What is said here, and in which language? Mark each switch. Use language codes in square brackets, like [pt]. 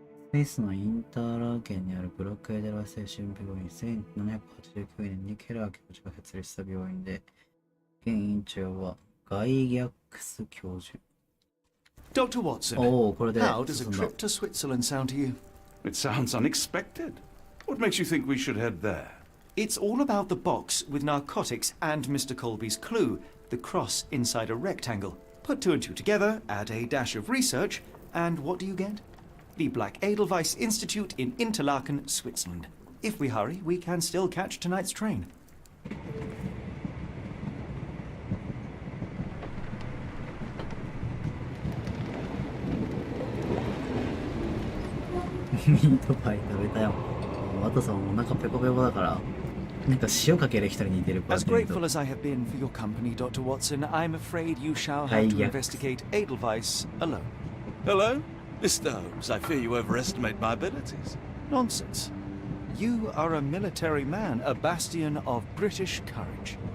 [ja] スイスのインターラー県にあるブロックエデラ精神病院、1789年にケラー教授が設立した病院で、現院長はガイ・ギャックス教授。 [en] Dr. Watson, Oh, how does a trip to Switzerland sound to you? It sounds unexpected. What makes you think we should head there? It's all about the box with narcotics and Mr. Colby's clue, the cross inside a rectangle. Put two and two together, add a dash of research, and what do you get? The Black Edelweiss Institute in Interlaken, Switzerland. If we hurry, we can still catch tonight's train. [ja] Meat pie 食べたよ。ワトさんお腹ペコペコだから、なんか塩かける人に似てる。 [en] As grateful as I have been for your company, Dr. Watson, I'm afraid you shall have to investigate Edelweiss alone. Hello? Mr. Holmes, I fear you overestimate my abilities. Nonsense. You are a military man, a bastion of British courage.